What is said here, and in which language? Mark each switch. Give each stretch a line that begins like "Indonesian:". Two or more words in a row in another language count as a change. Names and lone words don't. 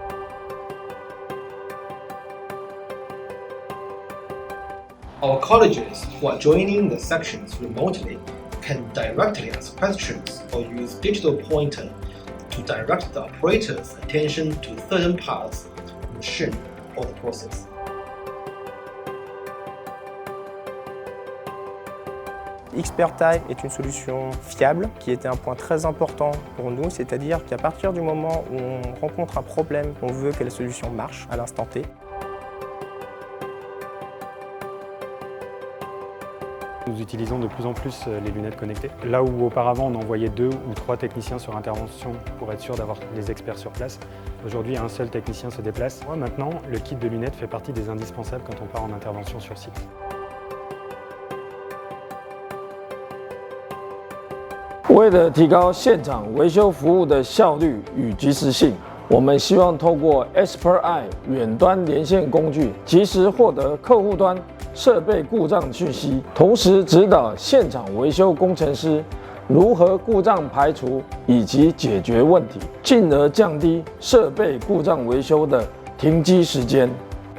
English: Our colleagues who are joining the sections remotely can directly ask questions or use digital pointer to direct the operator's attention to certain parts of the machine or the process.
French: XpertEye est une solution fiable qui était un point très important pour nous, c'est-à-dire qu'à partir du moment où on rencontre un problème, on veut que la solution marche à l'instant T. Nous utilisons de plus en plus les lunettes connectées. Là où auparavant on envoyait 2 ou 3 techniciens sur intervention pour être sûr d'avoir des experts sur place, aujourd'hui un seul technicien se déplace. Maintenant, le kit de lunettes fait partie des indispensables quand on part en intervention sur site.
Chinese: 为了提高现场维修服务的效率与及时性，我们希望透过 XpertEye 远端连线工具，及时获得客户端设备故障讯息，同时指导现场维修工程师如何故障排除以及解决问题，进而降低设备故障维修的停机时间。